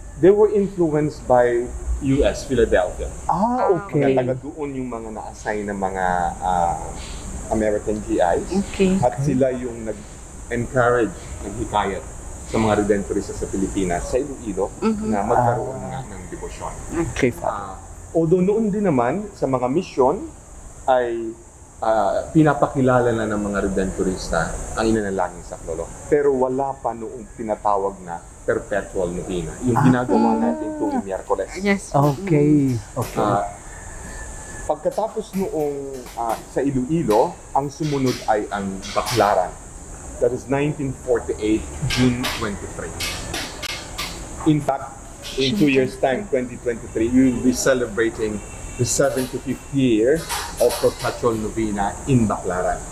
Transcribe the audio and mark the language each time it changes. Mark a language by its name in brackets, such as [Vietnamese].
[English] They were influenced by US, Philadelphia. Okay. [Filipino] Taga doon yung mga na-assign na mga American GIs. [English] Okay. [Filipino] At sila yung nag-encourage, naghikayat sa mga Redemptorista sa Pilipinas, sa Iloilo, na magkaroon nga ng debosyon. [English] Okay, Father. [Filipino] Although noon din naman, sa mga misyon, ay pinapakilala na ng mga Redemptorista ang ina ng laging saklolo. Pero wala pa noong tinatawag na Perpetual Novena. Yung ginagawa natin tuwing Miyerkules. [English] Yes. Okay. Okay. [Filipino] Pagkatapos noong sa Iloilo, ang sumunod ay ang Baclaran. [English] That is 1948, June 23. In fact, in 2 years' time, 2023, we will be celebrating the 75th year of Perpetual Novena in Baclaran.